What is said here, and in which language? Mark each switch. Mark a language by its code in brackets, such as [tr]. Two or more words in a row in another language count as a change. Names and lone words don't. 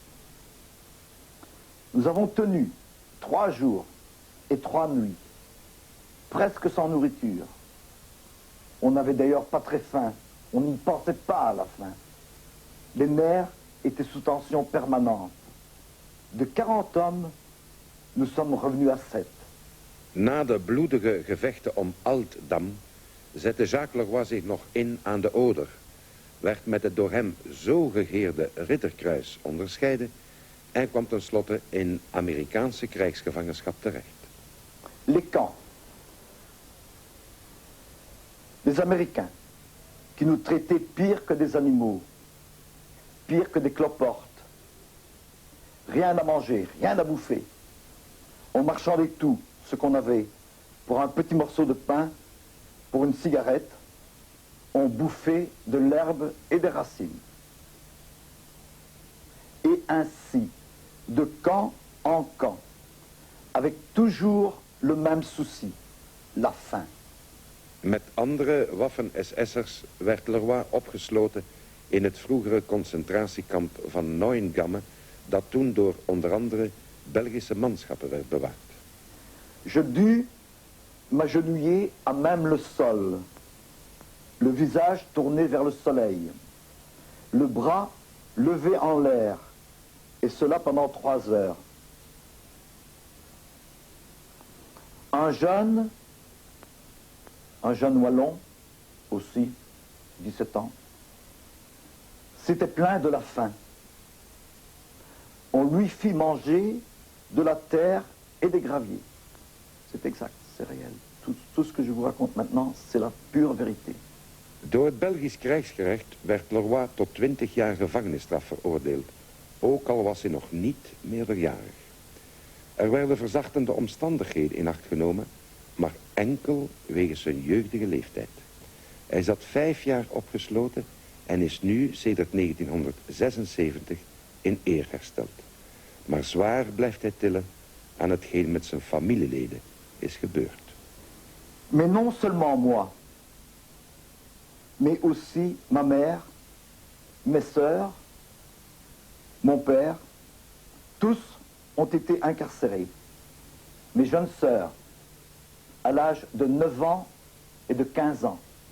[fr] Nous avons tenu 3 jours et 3 nuits, presque sans nourriture. On n'avait d'ailleurs pas très faim, on n'y pensait pas à la faim. Les nerfs étaient sous tension permanente. De 40 hommes, nous sommes revenus à 7. [nl] Na de bloedige gevechten om Altdam zette Jacques Leroy zich nog in aan de Oder, werd met het door hem zo gegeerde Ridderkruis onderscheiden en kwam tenslotte in Amerikaanse krijgsgevangenschap terecht. [fr] Les camps. Les Américains, qui nous traitaient pire que des animaux, pire que des cloportes. Rien à manger, rien à bouffer. On marchandait tout ce qu'on avait. Pour un petit morceau de pain, pour une cigarette, on bouffait de l'herbe et des racines. Et ainsi, de camp en camp, avec toujours le même souci, la faim. [nl] Met andere Waffen-SS'ers werd Leroy opgesloten in het vroegere concentratiekamp van Neuengamme, dat toen door onder andere Belgische manschappen werd bewaard. [fr] Je dus m'agenouiller à même le sol, le visage tourné vers le soleil, le bras levé en l'air, et cela pendant 3 heures. Un jeune wallon, aussi, 17 ans, s'était plaint de la faim. On lui fit manger de la terre et des graviers. C'est exact, c'est réel. Tout ce que je vous raconte maintenant, c'est la pure vérité. [nl] Door het Belgisch krijgsgerecht werd Leroy tot 20 jaar gevangenisstraf veroordeeld, ook al was hij nog niet meerderjarig. Er werden verzachtende omstandigheden in acht genomen, maar enkel wegens zijn jeugdige leeftijd. Hij zat 5 jaar opgesloten en is nu sedert 1976 in eer hersteld. Maar zwaar blijft hij tillen aan hetgeen met zijn familieleden is gebeurd. [fr] Mais non seulement moi, mais aussi ma mère, mes sœurs, mon père, tous ont été incarcérés. Mes jeunes sœurs, à l'âge de 9 ans et de 15 ans.